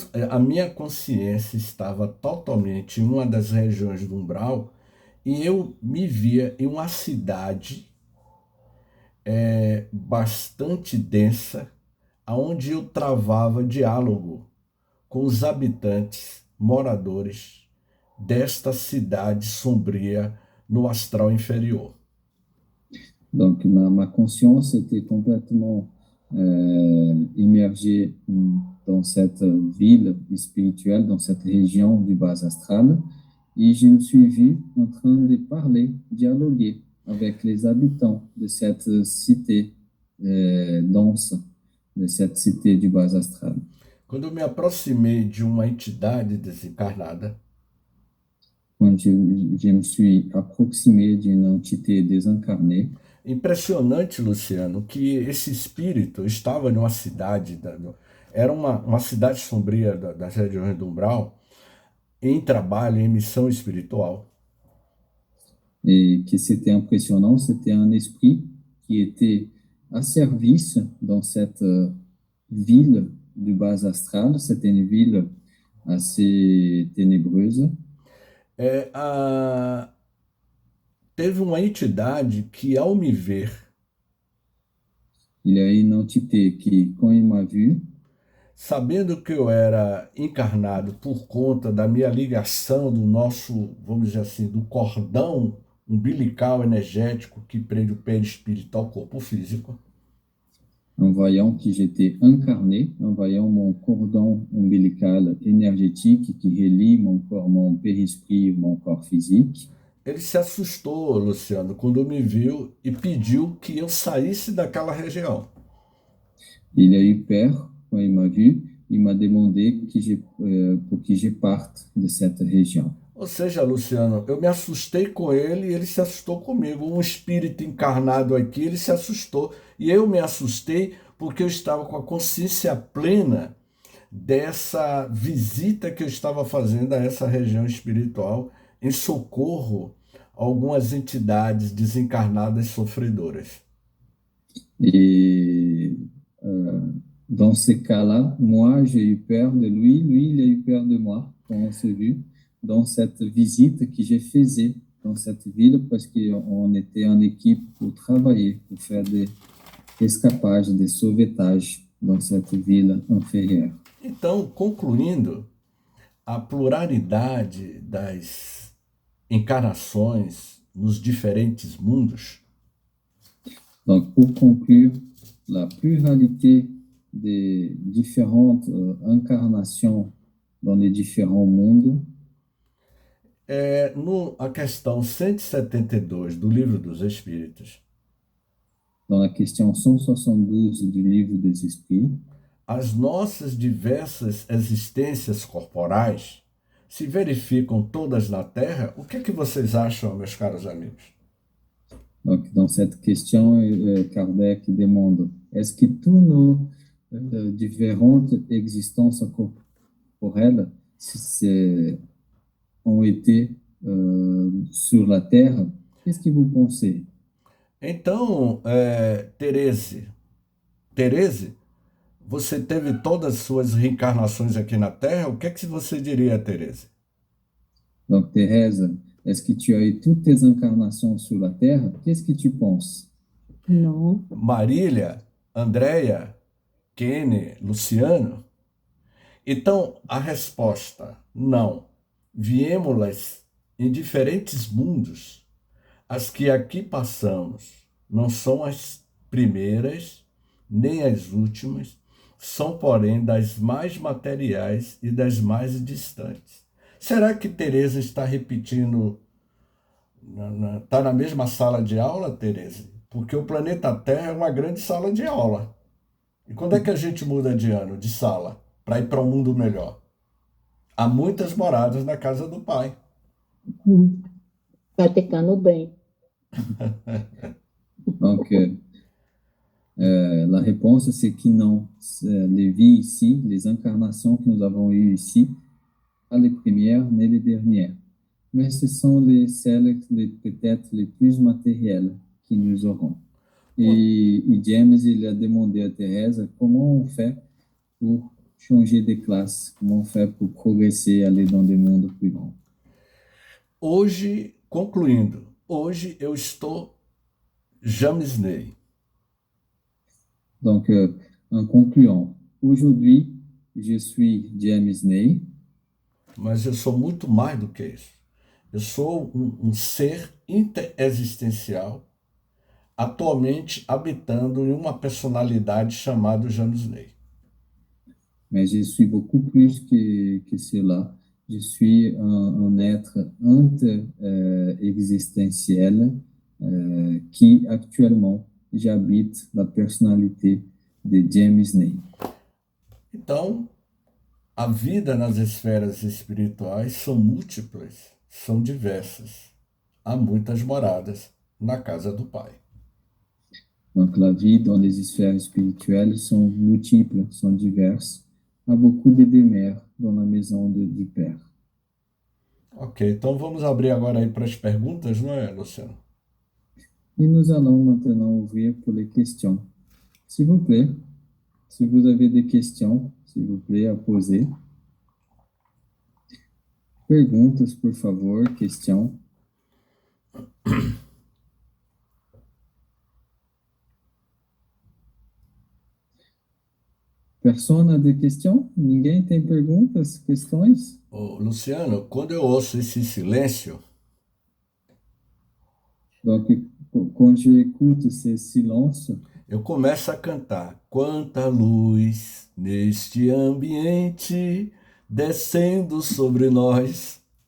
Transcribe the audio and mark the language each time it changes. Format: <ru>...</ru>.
<pt>A minha consciência estava totalmente em uma das regiões do umbral e eu me via em uma cidade bastante densa, onde eu travava diálogo com os habitantes, moradores desta cidade sombria no astral inferior.</pt> <fr>Donc, ma conscience était complètement immergée dans cette ville spirituelle, dans cette région du bas astral, et je me suis vu en train de parler, dialoguer avec les habitants de cette cité dense, de cette cité du bas astral.</fr> <pt>Quando eu me aproximei de uma entidade desencarnada,</pt> <fr>quand je me suis approximé d'une entité désincarnée.</fr> <pt>Impressionante, Luciano, que esse espírito estava numa cidade, era uma cidade sombria das regiões do umbral, em trabalho, em missão espiritual.</pt> <fr>Et que c'était impressionnant, c'était un esprit qui était à service dans cette ville du bas astral. C'était une ville assez ténébreuse.</fr> <pt>Teve uma entidade que, ao me ver,</pt> <fr>il y a une entité qui, quand il m'a vu,</fr> <pt>sabendo que eu era encarnado por conta da minha ligação do nosso, vamos dizer assim, do cordão umbilical energético que prende o perispírito ao corpo físico,</pt> <fr>en voyant que j'étais incarné, en voyant mon cordon ombilical énergétique qui relie mon périsprit, mon corps physique.</fr> <pt>Ele se assustou, Luciano, quando me viu e pediu que eu saísse daquela região.</pt> <fr>Il a eu peur quand il m'a vu, il m'a demandé pour que je parte de cette région.</fr> <pt>Ou seja, Luciano, eu me assustei com ele e ele se assustou comigo. Um espírito encarnado aqui, ele se assustou. E eu me assustei porque eu estava com a consciência plena dessa visita que eu estava fazendo a essa região espiritual em socorro a algumas entidades desencarnadas sofredoras.</pt> <fr>Et dans ce cas-là, moi, j'ai eu peur de lui, lui, il a eu peur de moi quand on s'est vu dans cette visite que je faisais dans cette ville parce qu'on était en équipe pour travailler, pour faire des escapages, des sauvetages dans cette ville inférieure.</fr> <pt>Então, concluindo, a pluralidade das encarnações nos diferentes mundos.</pt> <fr>Donc, pour conclure, la pluralité des différentes incarnations dans les différents mondes.</fr> <pt>A questão 172 do Livro dos Espíritos.</pt> <fr>Dans la question 172 du Livre des Esprits.</fr> <pt>As nossas diversas existências corporais se verificam todas na Terra? O que é que vocês acham, meus caros amigos?</pt> <fr>Donc, dans cette question, Kardec demande, est-ce que tous nos différentes existences corporelles ont été sur la Terre? Qu'est-ce que vous pensez?</fr> <pt>Então, Tereze, você teve todas as suas reencarnações aqui na Terra? O que é que você diria, Tereze?</pt> <fr>Donc, Thérèse, est-ce que tu as eu toutes tes incarnations sur la Terre? Qu'est-ce que tu penses? Non.</fr> <pt>Marília, Andréia, Kenny, Luciano? Então, a resposta, não. Viemos em diferentes mundos. As que aqui passamos não são as primeiras, nem as últimas, são, porém, das mais materiais e das mais distantes. Será que Teresa está repetindo, está na mesma sala de aula, Teresa? Porque o planeta Terra é uma grande sala de aula. E quando é que a gente muda de ano, de sala, para ir para um mundo melhor? Há muitas moradas na casa do Pai. Praticando bem.</pt> <fr>Donc, la réponse, c'est que non. Les vies ici, les incarnations que nous avons eues ici, pas les premières ni les dernières. Mais ce sont celles peut-être les plus matérielles que nous aurons. Et James, il a demandé à Thérèse comment on fait pour changer de classe, comment on fait pour progresser, aller dans des mondes plus grands.</fr> <pt>Hoje, concluindo, hoje eu estou James Ney.</pt> <fr>Donc, en concluant, aujourd'hui, je suis James Ney.</fr> <pt>Mas eu sou muito mais do que isso. Eu sou um ser interexistencial, atualmente habitando em uma personalidade chamada James Ney.</pt> <fr>Mais je suis beaucoup plus que cela. Je suis un être inter-existentiel qui actuellement j'habite la personnalité de James Ney.</fr> <pt>Então, a vida nas esferas espirituais são múltiplas, são diversas. Há muitas moradas na casa do Pai.</pt> <fr>Donc la vie dans les sphères spirituelles sont multiples, sont diverses.</fr> <pt>Há</pt> <fr>beaucoup de demeures dans la maison du Père.</fr> <pt>Ok, então vamos abrir agora aí para as perguntas, não é, Luciano?</pt> <fr>Et nous allons maintenant ouvrir pour les questions. S'il vous plaît, si vous avez des questions, s'il vous plaît, à poser.</fr> <pt>Perguntas, por favor, questions.</pt> <fr>Persona de questions?</fr> <pt>Ninguém tem perguntas, questões? Ô, Luciano, quando eu ouço esse silêncio,</pt> <fr>Donc, quand j'écoute ces silences,</fr> <pt>eu começo a cantar. Quanta luz neste ambiente descendo sobre nós.</pt>